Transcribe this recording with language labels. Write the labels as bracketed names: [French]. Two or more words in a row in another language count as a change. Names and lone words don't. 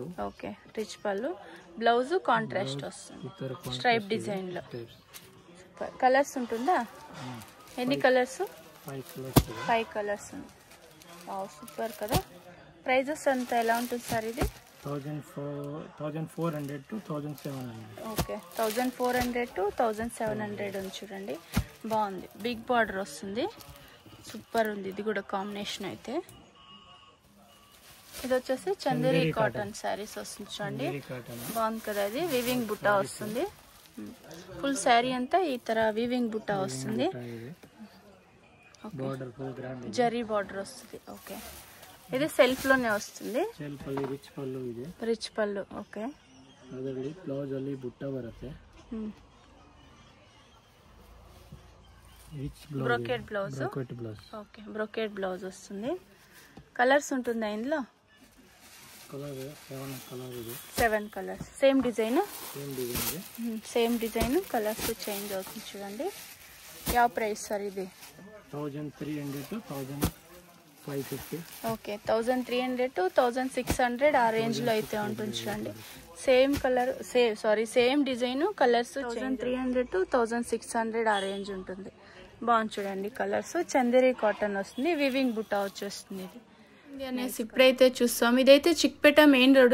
[English] Okay, rich [Telugu] పల్లు. [English] blouse contrast [Telugu] వస్తుంది [English] stripe design [Telugu] లో. కలర్స్ ఉంటుందా? ఎన్ని కలర్స్? 5 కలర్స్ ఉంది. సూపర్ కదా. ప్రైజెస్ అంతా ఎలా ఉంటుంది సార్ ఇది? [English] 1400 to 1700. [Telugu] ఓకే, [English] 1400 to 1700 [Telugu] ఉంది చూడండి, బాగుంది. [English] big border [Telugu] వస్తుంది, సూపర్ ఉంది. ఇది కూడా కాంబినేషన్ అయితే. ఇది వచ్చేసి చందేరి [English] cotton sarees [Telugu] వస్తుంది చూడండి, బాగుంది కదా. ఇది వివింగ్ బుట్ట వస్తుంది. [English] full saree [Telugu] అంతా ఈ తర వివింగ్ బుట్ట వస్తుంది. జరీ బార్డర్ వస్తుంది. ఓకే, ఇది సెల్ఫ్ లోనే వస్తుంది. రిచ్ పల్లు. ఓకే, [Kannada] బ్లౌజ్ ಅಲ್ಲಿ ಬುಟ್ಟ ಬರುತ್ತೆ. [English] brocade blouse. [Telugu] ఓకే, [English] brocade blouse [Telugu] వస్తుంది. కలర్స్ ఉంటుందా ఇందులో? [English] 7 colours. Same design. same design, colours change [Telugu] అవుతుంది చూడండి. యా ప్రైస్ సార్ ఇది? [English] 1300 to 1550. [Telugu] ఓకే, [English] 1300 to 1600 [Telugu] ఆ రేంజ్ లో అయితే ఉంటుంది చూడండి. [English] same colour, same design, colours 1300 to 1600 [Telugu] ఆ రేంజ్ ఉంటుంది. బాగుంది చూడండి కలర్స్. చందేరి కాటన్ వస్తుంది, వివింగ్ బుట్ట వచ్చేస్తుంది. ఇది అనేసి ఇప్పుడైతే చూస్తాం. ఇదైతే చిక్పేట [English] main road.